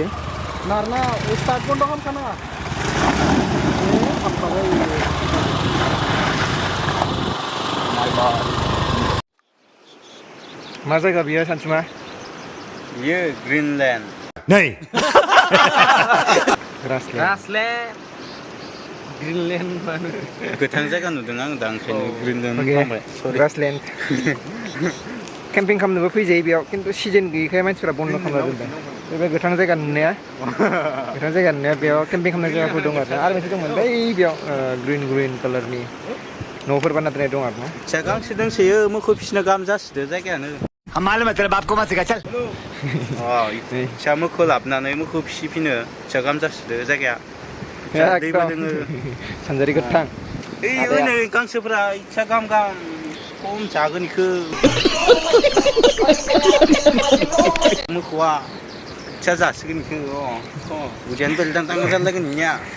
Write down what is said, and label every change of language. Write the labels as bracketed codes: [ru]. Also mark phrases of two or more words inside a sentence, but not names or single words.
[brx] नारना स्टार्ट बन्द खालामखानाङा मा जायगा बियो सानसुमा बियो ग्रीनलैंड नहीं [en] Grassland. Grassland. Greenland mana? [brx] गोथां जायगा नुदों आं दा ओंखायनो ग्रिनलेन्ड [en] Okay. [brx] बुंबाय सरि [en] Grassland. [brx] केम्पिं खालामनोबो फैजायो बेयाव खिन्थु सिजन गैयैखाय मानसिफ्रा बन्द खालामना दोनदों बे गोथां जायगा नुनाया गोथां जायगा नुनाया बेयाव केम्पिं खालामनाय जायगाफोर दं आरो मोनसे दंमोन बै बेयाव ग्रिन कालारनि न'फोर बानायना दोननाय दं आरो ना फिसा गांसो दोंसोयो मोखौ फिसिनो गाहाम जासिदो जायगायानो [hi] हम मालूम है तेरे बाप को मत सिखा चल [brx] फिसा मोखौ लाबोनानै मोखौ फिसिफिनो फिसा गाहाम जासिदो जायगाया दैबो दोङो सानजारि गोथां ओइ नै गांसोफोरा फिसा गाहाम गाहाम खम जागोन इखो मोखौआ फिसा जासिगोन इखो उदैयानो बेलदां दां जालायगोन इनिया